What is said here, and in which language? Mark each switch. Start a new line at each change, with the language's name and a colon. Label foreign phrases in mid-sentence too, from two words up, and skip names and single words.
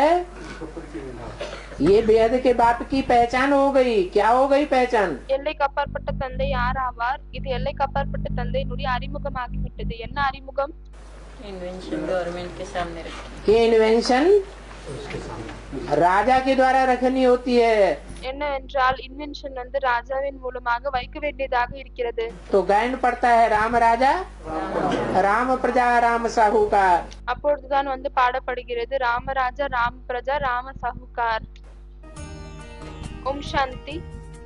Hindi: ये बेहद के बाप की पहचान हो गई। क्या हो गई पहचान?
Tamil: எல்லைக்கு அப்பாற்பட்ட தந்தை யார் ஆவார்? இது எல்லைக்கு அப்பாற்பட்ட தந்தையினுடைய அறிமுகமாகிவிட்டது. என்ன அறிமுகம்?
Hindi: इन्वेंशन गवर्नमेंट के सामने रखी। ये इन्वेंशन राजा के द्वारा रखनी होती है।
Tamil: என்னவென்றால் இன்வென்ஷன் வந்து ராஜாவின் மூலமாக வைக்க வேண்டியதாக இருக்கிறது.
Hindi: तो गायन पड़ता है राम राजा राम प्रजा राम साहूकार।
Tamil: அப்பொழுதுதான் வந்து பாடப்படுகிறது
Hindi: रामराजा राम प्रजा राम साहूकार.
Tamil: ஓம் சாந்தி.